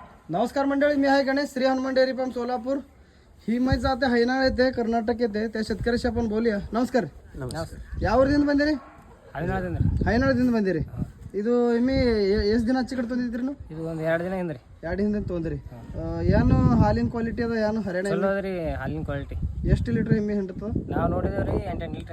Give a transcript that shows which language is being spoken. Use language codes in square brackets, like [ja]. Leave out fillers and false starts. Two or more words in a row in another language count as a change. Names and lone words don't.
[mr] नमस्कार मंडळी, मी आहे गणेश, श्री हनुमान डेअरी फार्म सोलापूर. ही म्हैस जाते हैनाळ येथे, कर्नाटक येथे. त्या शेतकऱ्याशी आपण बोलूया. नमस्कार. [kn] ಯಾವ್ರಿಂದ ಬಂದಿರಿ? ಹೈನಾಳದಿಂದ ಬಂದಿರಿ. ಇದು ಎಮ್ಮೆ ಎಷ್ಟು ದಿನ ಹಚ್ಚಿ ಕಟ್ತಂದಿದ್ರಿ ನೀವು? ಇದು ಒಂದು 2 ದಿನ ಹಿಂದ್ರಿ. 2 ದಿನದಿಂದ ತೊಗೊಂಡ್ರಿ. ಏನು ಹಾಲಿನ ಕ್ವಾಲಿಟಿ ಅದ? ಏನು ಹರಿಯಾಣ ಚಲೋ ಅದ್ರಿ ಹಾಲಿನ ಕ್ವಾಲಿಟಿ. ಎಷ್ಟು ಲೀಟರ್ ಎಮ್ಮೆ ಹಿಂಡ್ತದ? ನಾವು ನೋಡಿದೇವ್ರಿ 8 ಲೀಟರ್.